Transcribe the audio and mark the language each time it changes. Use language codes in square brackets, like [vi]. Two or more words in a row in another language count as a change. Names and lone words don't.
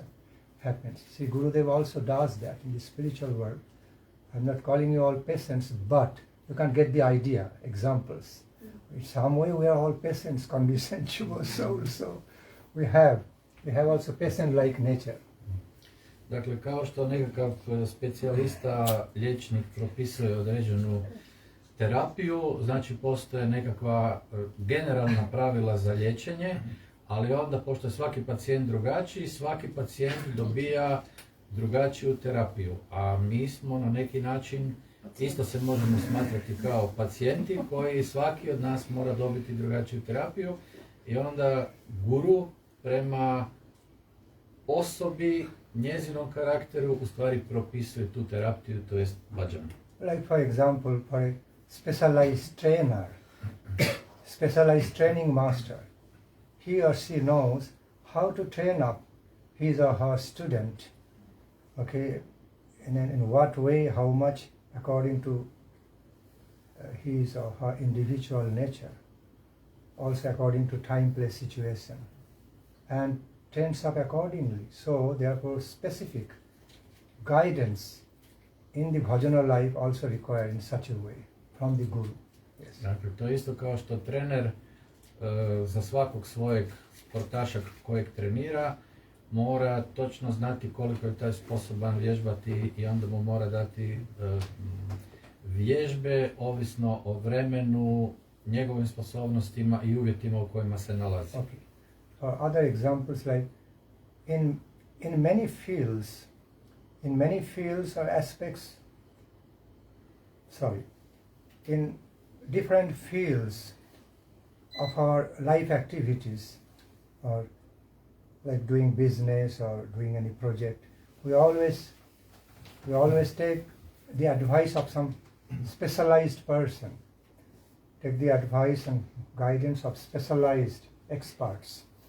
[en] Happens. See, Gurudev also does that in the spiritual world. I'm not calling you all peasants, but you can get the idea, examples. In some way we are all peasants, consensual souls, so we have also peasant-like nature. [hr] Dakle, kao što nekakav specijalista, liječnik propisuje određenu terapiju, znači postoje nekakva generalna pravila za liječenje, ali onda, pošto je svaki pacijent drugačiji, svaki pacijent dobija drugačiju terapiju. A mi smo na neki način, isto se možemo smatrati kao pacijenti koji svaki od nas mora dobiti drugačiju terapiju i onda guru prema osobi, njezinom karakteru, u stvari propisuje tu terapiju, to jest bhajana. [en] Like for example, for a specialized trainer, specialized training master, he or she knows how to train up his or her student, in what way, how much, according to his or her individual nature, also according to time, place, situation, and trains up accordingly. So therefore specific guidance in the bhajana life also required in such a way from the Guru. Yes. [hr] Dakle, to je isto kao što trener za svakog svojeg sportaša kojeg trenira mora točno znati koliko je taj sposoban vježbati i onda mu mora dati vježbe ovisno o vremenu, njegovim sposobnostima i uvjetima u kojima se nalazi. [en] Okay. Other examples like in many fields or aspects, in different fields of our life activities, or like doing business or doing any project, we always take the advice of some specialized person, take the advice and guidance of specialized experts,